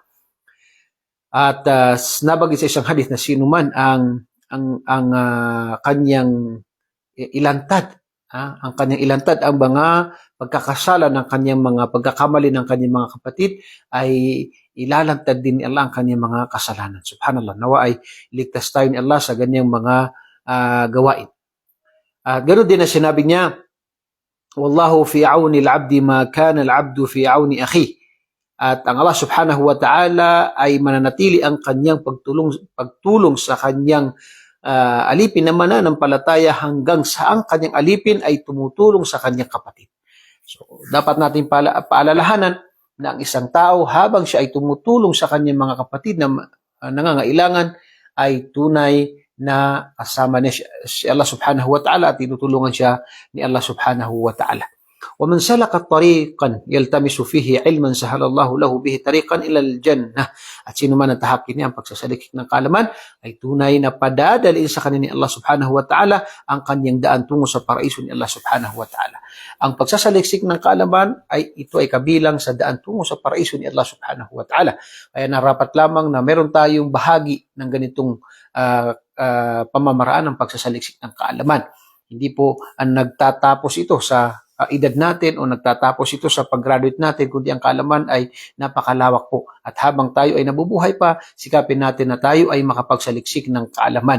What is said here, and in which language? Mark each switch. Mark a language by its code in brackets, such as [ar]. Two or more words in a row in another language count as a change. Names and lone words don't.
[tl] At nabagay sa isang hadith na sino man ang kanyang ilantad, ang kanyang ilantad ang mga pagkakasala ng kanyang mga pagkakamali ng kanyang mga kapatid, ay ilalantad din ni Allah ang kanyang mga kasalanan. Subhanallah. Nawa ay ligtas tayo ni Allah sa ganyang mga gawain. At ganoon din na sinabi niya, [ar] والله في عون العبد ما كان العبد في عون أخي. [tl] At ang Allah [ar] سبحانه وتعالى [tl] ay mananatili ang kanyang pagtulong sa kanyang alipin na mananampalataya hanggang sa ang kanyang alipin ay tumutulong sa kanyang kapatid. So, dapat natin paalalahanan na ang isang tao habang siya ay tumutulong sa kanyang mga kapatid na nangangailangan ay tunay na kasama niya si Allah [ar] سبحانه وتعالى [tl] at tinutulungan siya ni Allah [ar] سبحانه وتعالى. ومن سلك طريقا يلتمس فيه علما سهل الله له به طريقا إلى الجنة. [tl] At sino man ang tahakkin niya ang pagsasalikik ng kaalaman ay tunay na padadaliin sa kanya ni Allah [ar] سبحانه وتعالى [tl] ang kanyang daan tungo sa paraiso ni Allah [ar] سبحانه وتعالى. [tl] Ang pagsasaliksik ng kaalaman ay ito ay kabilang sa daan tungo sa paraiso ni Allah [ar] سبحانه وتعالى. [tl] Kaya narapat lamang na meron tayong bahagi ng ganitong pamamaraan ng pagsasaliksik ng kaalaman. Hindi po ang nagtatapos ito sa edad natin o nagtatapos ito sa pag-graduate natin, kundi ang kaalaman ay napakalawak po. At habang tayo ay nabubuhay pa, sikapin natin na tayo ay makapagsaliksik ng kaalaman.